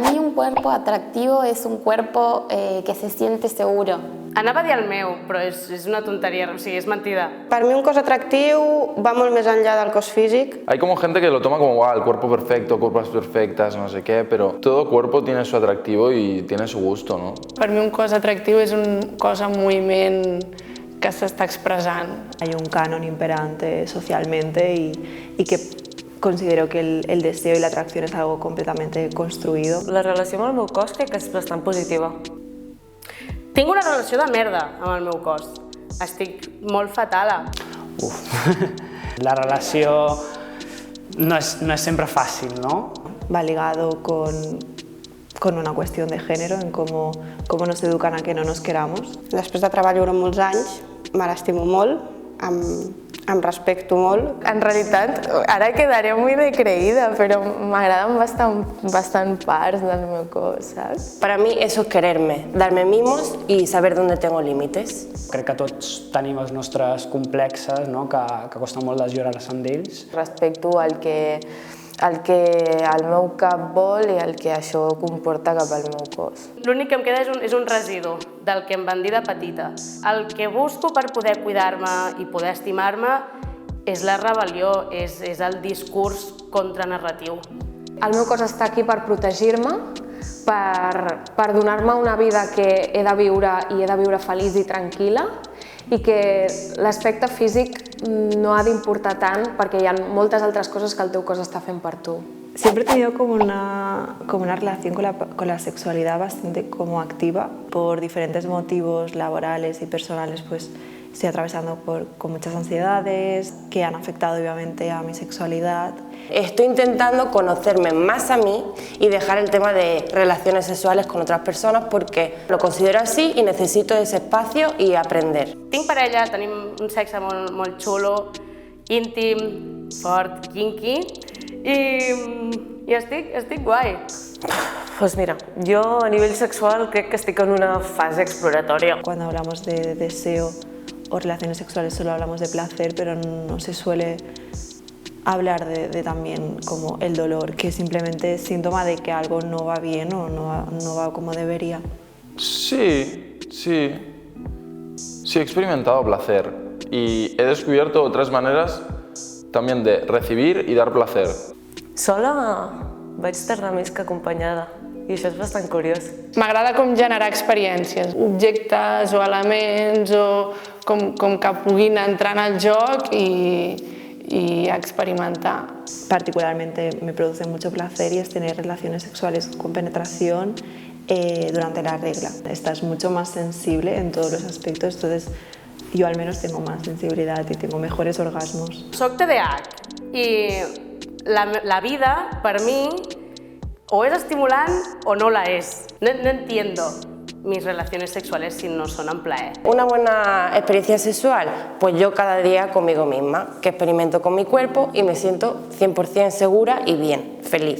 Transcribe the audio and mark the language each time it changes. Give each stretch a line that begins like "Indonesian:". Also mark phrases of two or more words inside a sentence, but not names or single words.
Spanish: un cuerpo atractivo es un cuerpo que se siente seguro.
Catalan: Anava a dir el meu, però és una tonteria, o sigui, és mentida. Per mi un cos atractiu va molt més enllà del cos físic.
Spanish: Hay como gente que lo toma como el cuerpo perfecto, cuerpos perfectas, no sé qué, pero todo cuerpo tiene su atractivo y tiene su gusto, ¿no?
Catalan: Per mi un cos atractiu és un cos en moviment que s'està expressant.
Spanish: Hay un canon imperante socialmente y que considero que el deseo y la atracción es algo completamente construido.
Catalan: La relació amb el meu cos crec que és bastant positiva. Tinc una relació de merda amb el meu cos. Estic molt fatala. La relació
Spanish: no es siempre fácil, ¿no? Va ligado con una cuestión de género, en cómo nos educan a que no nos queramos.
Catalan: Després de treballar durant molts anys, me l'estimo molt, em respecto molt. En realitat, ara quedaré muy decreïda, però m'agraden bastant parts del meu cos, saps?
Spanish: Para mí eso es quererme, darme mimos y saber dónde tengo límites.
Catalan: Crec que tots tenim els nostres complexes, no? que costa molt desllorigar-se d'ells. Respecto al que el meu cap vol i el que això comporta cap al meu cos. L'únic que em queda és un residu del que em van dir de petita. El que busco per poder cuidar-me i poder estimar-me és la rebel·lió, és el discurs contranarratiu. El meu cos està aquí per protegir-me, per donar-me una vida que he de viure i he de viure feliç i tranquil·la, i que l'aspecte físic no ha d'importar tant perquè hi ha moltes altres coses que el teu cos està fent per tu.
Spanish: Siempre he tenido como una relación con la sexualidad bastante como activa. Por diferentes motivos laborales y personales, pues estoy atravesando con muchas ansiedades que han afectado obviamente a mi sexualidad. Estoy intentando conocerme más a mí y dejar el tema de relaciones sexuales con otras personas porque lo considero así y necesito ese espacio y aprender.
Catalan: Tinc parella, tenim un sexe molt xulo, íntim, fort, kinky i estic guai.
Spanish: Pues mira, yo a nivel sexual
Catalan: crec que estic en una fase exploratòria.
Spanish: Cuando hablamos de deseo o relaciones sexuales solo hablamos de placer, pero no se suele hablar de también como el dolor, que simplemente es síntoma de que algo no va bien o no va como debería. Sí, he experimentado placer y he descubierto otras maneras también de recibir y dar placer.
Catalan: Sola vaig tardar més que acompanyada i això és bastant curiós. M'agrada com generar experiències, objectes o elements o com que puguin entrar en el joc y experimentar.
Spanish: Particularmente me produce mucho placer y es tener relaciones sexuales con penetración durante la regla. Estás mucho más sensible en todos los aspectos, entonces yo al menos tengo más sensibilidad y tengo mejores orgasmos.
Catalan: Soc TDAH i la vida per mi o es estimulant o no la es.
Spanish: No entiendo mis relaciones sexuales si no son en plaer. Una buena experiencia sexual, pues yo cada día conmigo misma, que experimento con mi cuerpo y me siento 100% segura y bien, feliz.